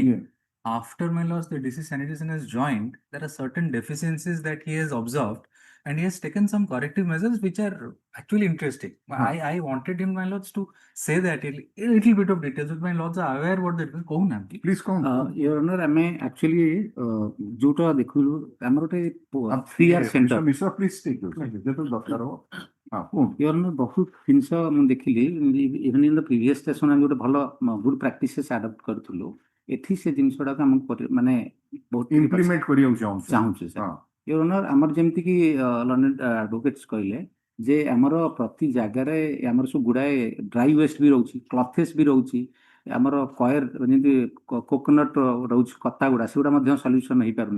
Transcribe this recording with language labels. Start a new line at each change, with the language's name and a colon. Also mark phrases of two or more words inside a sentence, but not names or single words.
English: Yeah. After my loss, the DC sanitation has joined. There are certain deficiencies that he has observed, and he has taken some corrective measures which are actually interesting. I wanted him, my lords, to say that a little bit of details, but my lords are aware what that is. Please come. Your Honour
Odia: ଆମେ ଆକ୍ଚୁଆଲି ଯୋଉଟା ଦେଖିଲୁ ଆମର ଗୋଟେ
English: 3 year centre Mr. please take it.
Odia: ଯେତେ ଦରକାର ହବ କୁହନ୍ତୁ।
English: Your Honour
Odia: ବହୁତ ଜିନିଷ ମୁଁ ଦେଖିଲି,
English: even in the previous station
Odia: ଆମେ ଗୋଟେ ଭଲ
English: good practices adopt
Odia: କରିଥିଲୁ। ଏଠି ସେ ଜିନିଷ ଗୁଡାକ ଆମକୁ ମାନେ ବହୁତ ଇମ୍ପ୍ଲିମେଣ୍ଟ କରିବାକୁ ଚାହୁଁଛୁ ସାର୍।
English: Your Honour
Odia: ଆମର ଯେମିତିକି
English: learned advocates
Odia: କହିଲେ ଯେ ଆମର ପ୍ରତି ଜାଗାରେ ଆମର ସବୁ ଗୁଡ଼ାଏ
English: dry waste
Odia: ବି ରହୁଛି, କ୍ଲଥେସ୍ ବି ରହୁଛି, ଆମର କଏର ଯେମିତି କୋକୋନଟ୍ ରହୁଛି କତା ଗୁଡ଼ା, ସେଗୁଡ଼ା ମଧ୍ୟ ସଲ୍ୟୁସନ୍ ହେଇପାରୁନି।